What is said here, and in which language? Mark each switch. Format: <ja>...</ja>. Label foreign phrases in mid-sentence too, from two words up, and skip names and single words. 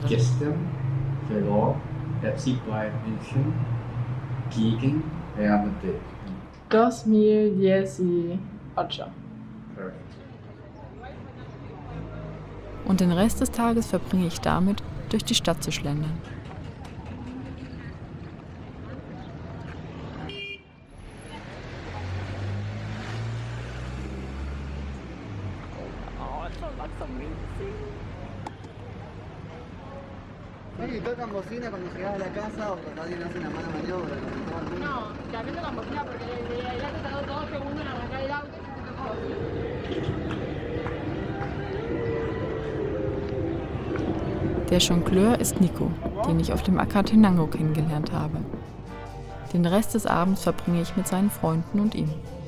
<de>Gestern verlor FC Bayern München gegen Real Madrid. 2018. Perfekt. Und den Rest des Tages verbringe ich damit, durch die Stadt zu schlendern.</de> <es>¿Y tocan bocina cuando llegás a la casa o cuando alguien hace una mala maniobra? No, también tocan bocina porque el auto tardó 2 segundos en arrancar el auto y se tocó bocina.</es> <de>Der Jongleur ist Nico, den ich auf dem Acatenango kennengelernt habe. Den Rest des Abends verbringe ich mit seinen Freunden und ihm.</de>